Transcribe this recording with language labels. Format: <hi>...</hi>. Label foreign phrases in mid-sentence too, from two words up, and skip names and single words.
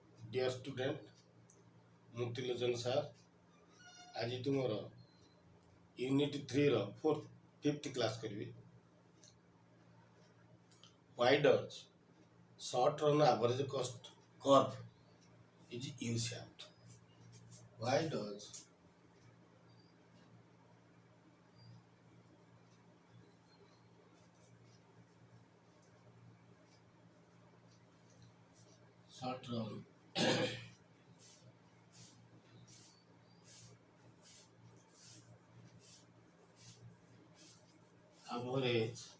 <en>dear student</en> <or>ମୁଁ ତ୍ରିଲୋଚନ ସାର୍ ଆଜି ତୁମର यूनिट 3 ର 5th କ୍ଲାସ୍ କରିବି।</or> <en>Why does short run average cost curve is U-shaped? Why does short run average</en>